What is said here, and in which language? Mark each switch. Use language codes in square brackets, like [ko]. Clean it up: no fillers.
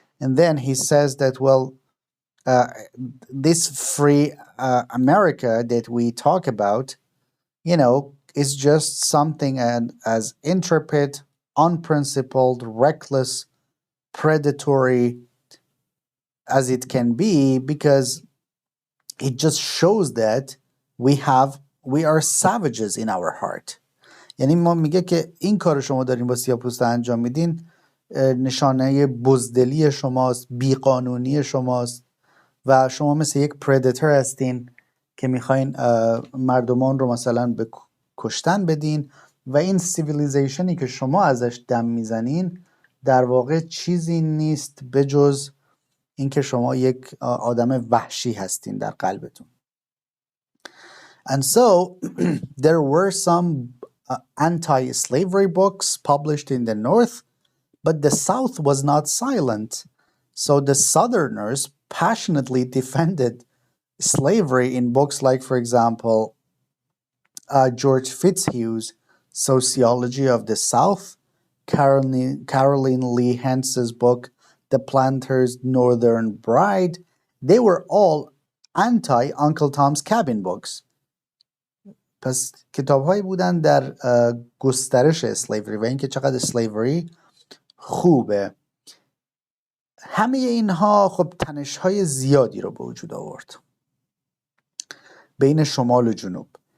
[en] And then he says that, well, this free America that we talk about, is just something as intrepid, unprincipled, reckless, predatory as it can be, because it just shows that we are savages in our heart. [fa] یعنی ما میگه که این کار شما دارین با سیاه‌پوستا انجام میدین نشانه بزدلی شماست، بیقانونی شماست و شما مثل یک پردیتور هستین که میخواین مردمان رو مثلا به کشتن بدین و این سیویلیزیشنی که شما ازش دم میزنین در واقع چیزی نیست بجز اینکه شما یک آدم وحشی هستین در قلبتون. [en] And so there were some anti-slavery books published in the North, but the South was not silent. So the Southerners passionately defended slavery in books like, for example, George Fitzhugh's Sociology of the South, Caroline Lee Hence's book, The Planter's Northern Bride. They were all anti-Uncle Tom's Cabin books. [fa] پس کتاب‌هایی بودن در گسترش اسلیوری و اینکه چقدر اسلیوری خوبه. همه اینها خب تنش‌های زیادی رو به وجود آورد بین شمال و جنوب.